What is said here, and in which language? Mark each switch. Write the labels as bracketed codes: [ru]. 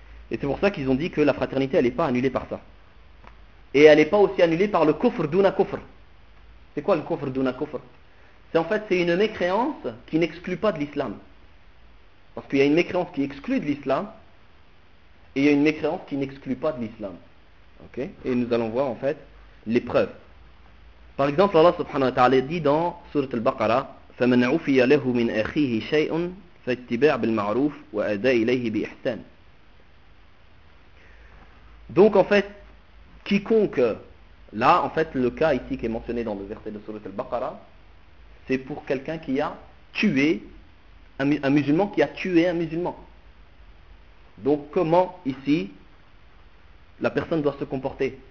[fr] Et c'est pour ça qu'ils ont dit que la fraternité, elle n'est pas annulée par ça. Et elle n'est pas aussi annulée par le kufr duna kufr. C'est quoi le kufr duna kufr? C'est en fait, c'est une mécréance qui n'exclut pas de l'islam. Parce qu'il y a une mécréance qui exclut de l'islam, et il y a une mécréance qui n'exclut pas de l'islam. Ok? Et nous allons voir en fait les preuves. [ar] Par exemple, Allah subhanahu wa ta'ala dit dans Surat al-Baqarah, فَمَنْ عُفِيَ لَهُ مِنْ أَخِيهِ شَيْءٌ فَاتِّبَعْ بِالْمَعْرُوفِ وَأَدَى إِلَيْهِ بِإِحْسَانِ. [fr] Donc en fait, quiconque, là en fait le cas ici qui est mentionné dans le verset de Surat al-Baqarah, c'est pour quelqu'un qui a tué un musulman, qui a tué un musulman. Donc comment ici la personne doit se comporter?